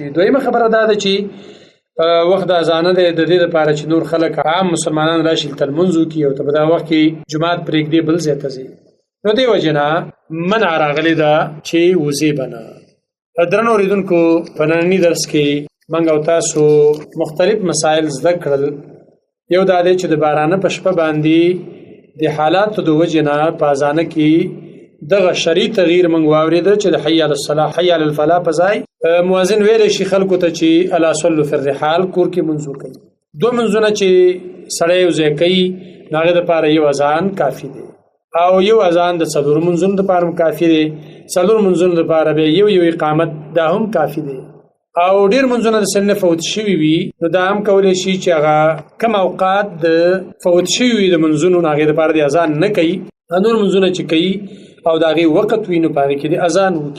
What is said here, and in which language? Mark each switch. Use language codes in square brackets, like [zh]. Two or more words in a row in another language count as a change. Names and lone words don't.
[ps] دویمه خبره دا ده چې وخت اذان ده د دې لپاره چې نور خلک عام مسلمانان راشي تل منځو کې او په دا وخت کې جمعات پرېږدي بل ځای ته ځي، نو دې وجنه منع راغلی ده چې وځي بنا. درنو اوریدونکو په ننني درس کې موږ او تاسو مختلف مسائل زده کړل. یو دا دی چې د بارانه په شپه باندې د حالاتو د وجنه په اذان کې دغه شرعي تغییر موږ واورېده چې د [ar] حي علی الصلاة حي علی الفلاح [ps] په ځای مؤذن ویل شي خلکو ته چې [ar] الا صلوا فی الرحال [ps] کور کې منځو کوي. دو منځونه چې سړی یو ځای کوي هغه لپاره یو اذان کافي دی، او یو اذان د څلور منځونو لپاره کافي دی، څلور منځونو لپاره به یو اقامت دا هم کافي دی. او ډیر منځونه د سن فوت شوي وي نو دا هم کولی شي چې هغه کم اوقات د فوت شوي د منځونو هغې لپاره د اذان نه کوي، نور منځونه چې کوي او د هغې وخت وي نو په هغې کې د اذان وکړي.